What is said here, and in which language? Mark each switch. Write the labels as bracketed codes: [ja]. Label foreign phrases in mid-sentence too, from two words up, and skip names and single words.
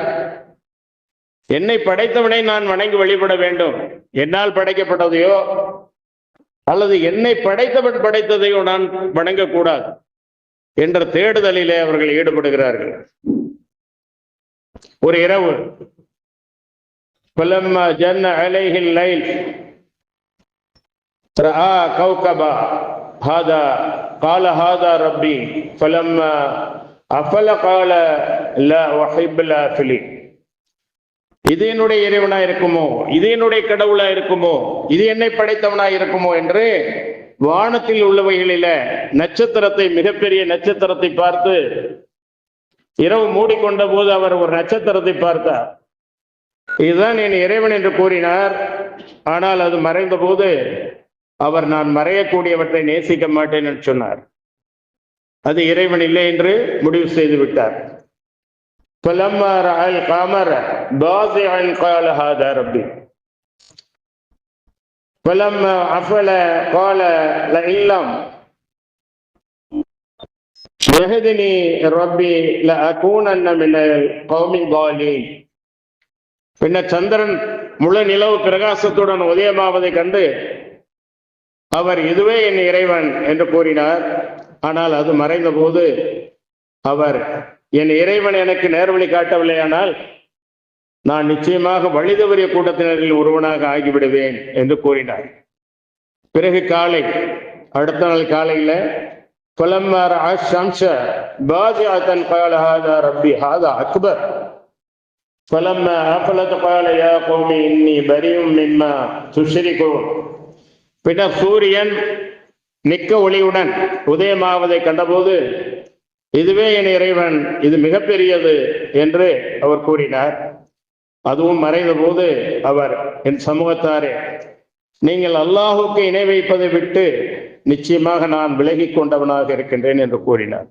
[ta] என்னை படைத்தவனை நான் வணங்கி வழிபட வேண்டும், என்னால் படைக்கப்பட்டதையோ அல்லது என்னை படைத்தவன் படைத்ததையோ நான் வணங்கக்கூடாது என்ற தேடுதலிலே அவர்கள் ஈடுபடுகிறார்கள். ஒரு இரவு, [ar] فَلَمَّا جَنَّ عَلَيْهِ اللَّيْلُ رَأَى كَوْكَبًا هَذَا قَالَ هَذَا رَبِّي فَلَمَّا أَفَلَ قَالَ لَا أُحِبُّ الْآفِلِينَ. [ta] இது என்னுடைய இறைவனா இருக்குமோ, இது என்னுடைய கடவுளா இருக்குமோ, இது என்னை படைத்தவனா இருக்குமோ என்று வானத்தில் உள்ளவைகளில நட்சத்திரத்தை, மிகப்பெரிய நட்சத்திரத்தை பார்த்து, இரவு மூடிக்கொண்ட போது அவர் ஒரு நட்சத்திரத்தை பார்த்தார். இதுதான் என் இறைவன் என்று கூறினார். ஆனால் அது மறைந்த போது அவர் நான் மறையக்கூடியவற்றை நேசிக்க மாட்டேன் என்று சொன்னார். அது இறைவன் இல்லை என்று முடிவு செய்து விட்டார். [ar] فَلَمَّا رَأَى الْقَمَرَ بَازِغًا قَالَ هَذَا رَبِّي. فلما أفل قال لئن لم يهدني ربي لأكونن من القوم الضالين. [ta] பின்னர் சந்திரன் முழு நிலவு பிரகாசத்துடன் உதயமாவதை கண்டு அவர் இதுவே என் இறைவன் என்று கூறினார். ஆனால் அது மறைந்த போது அவர் என் இறைவன் எனக்கு நேர்வழி காட்டவில்லையானால் நான் நிச்சயமாக வழிதவறிய கூட்டத்தினரில் ஒருவனாக ஆகிவிடுவேன் என்று கூறினார். பிறகு காலை, அடுத்த நாள் காலையில [ar] فلما رأى الشمس بازغة قال هذا ربي هذا أكبر فلما أفلت قال يا قوم إني بريء مما تشركون. [ta] பின்னர் சூரியன் மிக்க ஒளியுடன் உதயமாவதை கண்டபோது இதுவே என் இறைவன், இது மிகப்பெரியது என்று அவர் கூறினார். அதுவும் மறைந்த போது அவர் என் சமூகத்தாரே, நீங்கள் அல்லாஹுக்கு இணை வைப்பதை விட்டு நிச்சயமாக நான் விலகி கொண்டவனாக இருக்கின்றேன் என்று கூறினார்.